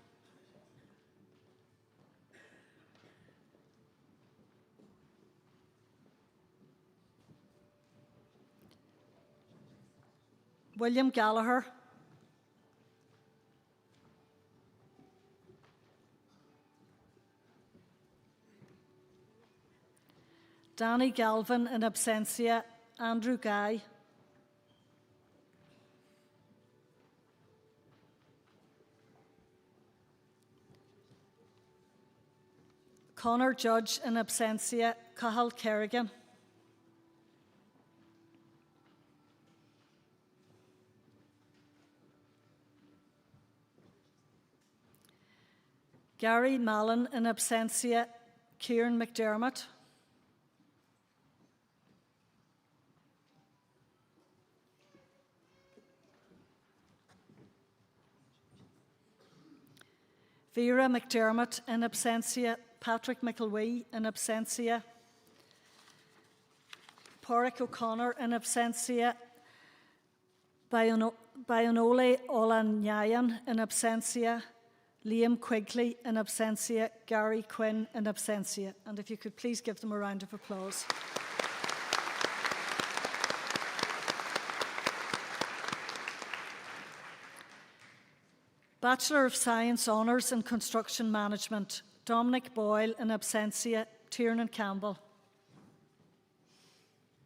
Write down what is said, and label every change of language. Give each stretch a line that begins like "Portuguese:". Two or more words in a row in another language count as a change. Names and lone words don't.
English: William Gallagher. Danny Galvin, in absentia. Andrew Guy. Conor Judge, in absentia. Cathal Kerrigan. Gary Mallon, in absentia. Kieran McDermott. Vera McDermott, in absentia. Patrick McElwee, in absentia. Pádraig O'Connor, in absentia. Bayanole Olanyayan, in absentia. Liam Quigley, in absentia. Gary Quinn, in absentia. And if you could please give them a round of applause. Bachelor of Science Honours in Construction Management, Dominic Boyle, in absentia. Tiernan Campbell.